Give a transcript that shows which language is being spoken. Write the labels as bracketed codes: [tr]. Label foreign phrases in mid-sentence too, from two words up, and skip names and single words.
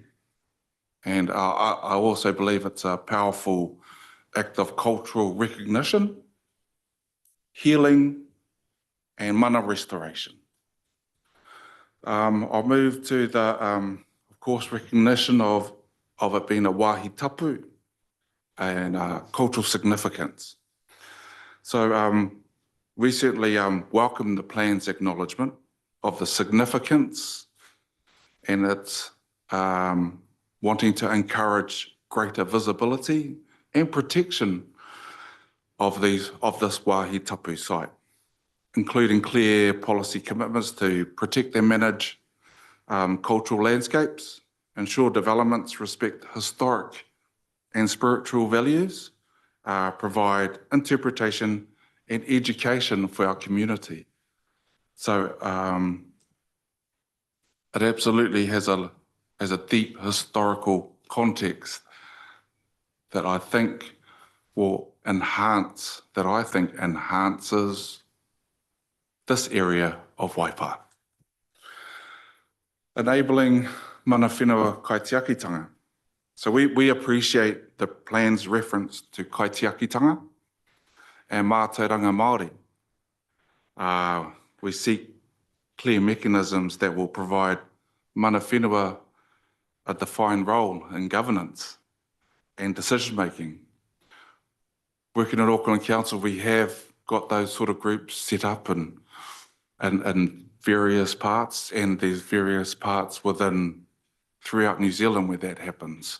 [en] And I also believe it's a powerful act of cultural recognition, healing, and mana restoration. I'll move to the, of course, recognition of it being a [mi] wāhi tapu [en] and cultural significance. So we certainly welcome the plan's acknowledgement of the significance and its wanting to encourage greater visibility and protection of this [mi] wāhi tapu [en] site, including clear policy commitments to protect and manage cultural landscapes, ensure developments respect historic and spiritual values, provide interpretation and education for our community. So it absolutely has a deep historical context that I think enhances this area of Waipa. [mi] Enabling mana whenua kaitiakitanga. [en] So we appreciate the plan's reference to kaitiakitanga and [mi] mātauranga Māori. [en] We seek clear mechanisms that will provide [mi] mana whenua [en] a defined role in governance and decision-making. Working at Auckland Council, we have got those sort of groups set up in various parts, and there's various parts throughout New Zealand where that happens.